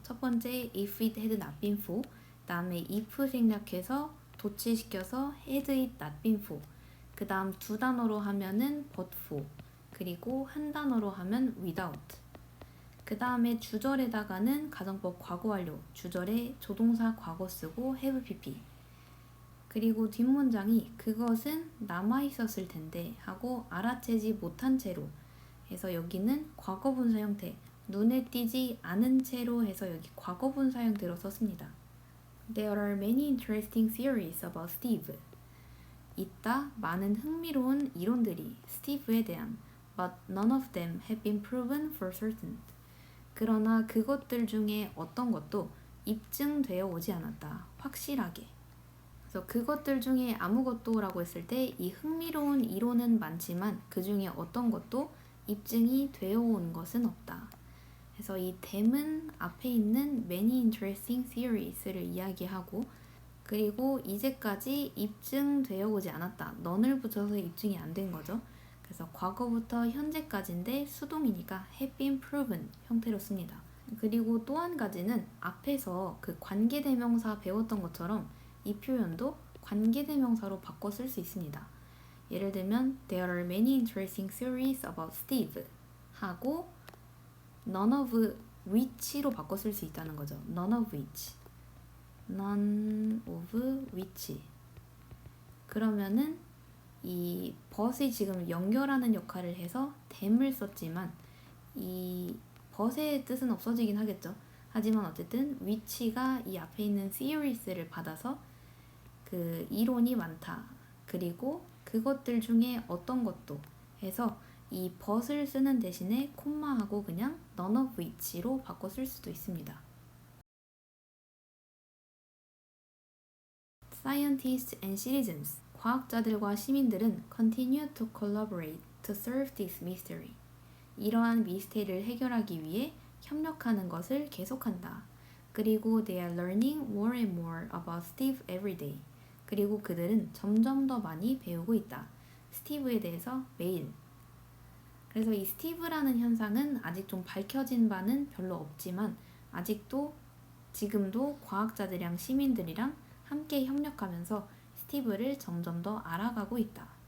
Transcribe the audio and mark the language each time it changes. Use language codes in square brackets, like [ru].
[ko] 첫 번째 [en] if it had not been for [ko] 다음에 if 생략해서 도치시켜서 [en] had it not been for [ko] 그 다음 2단어로 하면은 [en] but for [ko] 그리고 한 단어로 하면 without 그 다음에 주절에다가는 가정법 과거 완료 주절에 조동사 과거 쓰고 have pp 그리고 뒷문장이 그것은 남아있었을 텐데 하고 알아채지 못한 채로 해서 여기는 과거분사 형태 눈에 띄지 않은 채로 해서 여기 과거분사 형태로 썼습니다. [en] There are many interesting theories about Steve. [ko] 있다 많은 흥미로운 이론들이 스티브에 대한 [en] but none of them have been proven for certain. [ko] 그러나 그것들 중에 어떤 것도 입증되어 오지 않았다. 확실하게. 그래서 그것들 중에 아무것도라고 했을 때 이 흥미로운 이론은 많지만 그 중에 어떤 것도 입증이 되어 온 것은 없다. 그래서 이 them은 앞에 있는 [en] many interesting theories [ko] 를 이야기하고 그리고 이제까지 입증되어 오지 않았다. none을 붙여서 입증이 안 된 거죠. 그래서 과거부터 현재까지인데 수동이니까 [en] have been proven [ko] 형태로 씁니다. 그리고 또 한 가지는 앞에서 그 관계대명사 배웠던 것처럼 이 표현도 관계대명사로 바꿔 쓸 수 있습니다. 예를 들면 [en] There are many interesting theories about Steve [ko] 하고 [en] none of which [ko] 로 바꿔 쓸 수 있다는 거죠. [en] None of which. None of which. [ko] 그러면은 이 but이 지금 연결하는 역할을 해서 tham을 썼지만 이 but의 뜻은 없어지긴 하겠죠. 하지만 어쨌든 which가 이 앞에 있는 theories를 받아서 그 이론이 많다. 그리고 그것들 중에 어떤 것도 해서 이 but을 쓰는 대신에 콤마하고 그냥 [en] none of which [ko] 로 바꿔 쓸 수도 있습니다. [en] Scientists and citizens [ko] 과학자들과 시민들은 [en] continue to collaborate to solve this mystery. [ko] 이러한 미스테리를 해결하기 위해 협력하는 것을 계속한다. 그리고 [en] they are learning more and more about Steve every day. [ko] 그리고 그들은 점점 더 많이 배우고 있다. 스티브에 대해서 매일. 그래서 이 스티브라는 현상은 아직 좀 밝혀진 바는 별로 없지만 아직도 지금도 과학자들이랑 시민들이랑 함께 협력하면서 스티브를 점점 더 알아가고 있다.